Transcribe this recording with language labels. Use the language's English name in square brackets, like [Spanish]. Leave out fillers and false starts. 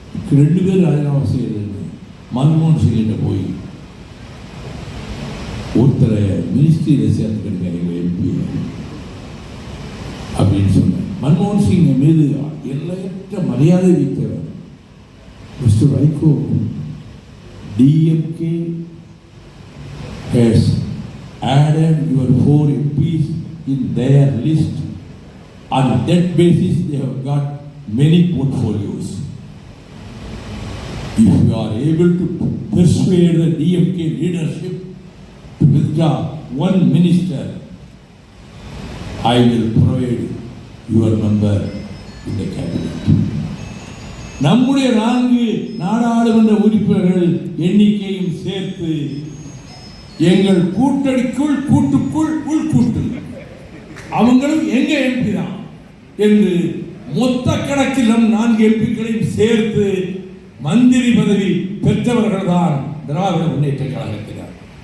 [Tamil] 2 பேர் ராஜினாமா செய்யறது. மன்மோகன் சிங்கிட்ட போய் ஒருத்தரை மினிஸ்ட்ரியில் சேர்த்துக்கிட்டு எம்பி அப்படின்னு சொன்னேன். மன்மோகன் சிங் மீது எல்லையற்ற மரியாதை வைத்தவர். [English] Mister Vaiko, DMK has added your 4 MPs in their list. On that basis, they have got many portfolios. If you are able to persuade the DMK leadership to withdraw 1 minister, I will provide your member in the cabinet. [Tamil] நம்முடைய 4 நாடாளுமன்ற உறுப்பினர்கள் எண்ணிக்கையும் சேர்த்து எங்கள் கூட்டணிக்குள் கூட்டுக்குள் உள்கூட்டு அவங்களும் எங்க MP தான் என்று மொத்த கணக்கில் நம் 4 எம்பிக்களையும் சேர்த்து மந்திரி பதவி பெற்றவர்கள் தான் திராவிட முன்னேற்ற கழகத்தினர்.